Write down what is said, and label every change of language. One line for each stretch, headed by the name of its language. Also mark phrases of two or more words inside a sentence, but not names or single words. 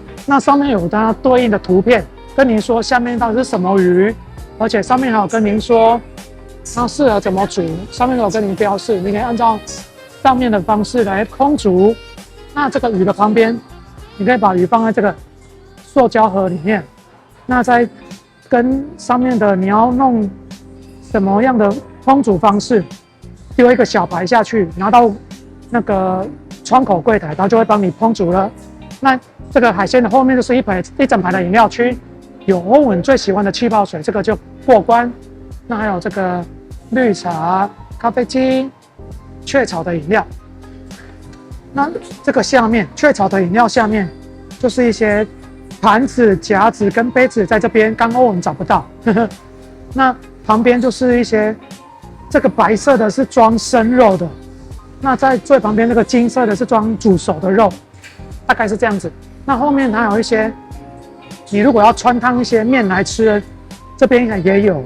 Chinese: 那上面有它對應的圖片，跟您說下面到底是什麼魚，而且上面還有跟您說它適合怎麼煮，上面都有跟您標示，你可以按照上面的方式來烹煮。那這個魚的旁邊，你可以把魚放在這個塑膠盒裡面，那再跟上面的你要弄什麼樣的烹煮方式，丟一個小排下去，拿到那個窗口櫃檯，它就會幫你烹煮了。那這個海鮮的後面就是一整排的飲料區，有歐文最喜歡的氣泡水，這個就過關。那還有這個綠茶、咖啡機、雀巢的飲料。那這個下面雀巢的飲料下面就是一些盤子、夾子跟杯子，在這邊剛歐文找不到。那旁邊就是一些，這個白色的是裝生肉的，那在最旁邊那個金色的是裝煮熟的肉，大概是這樣子。那後面還有一些，你如果要汆燙一些麵來吃，這邊也有。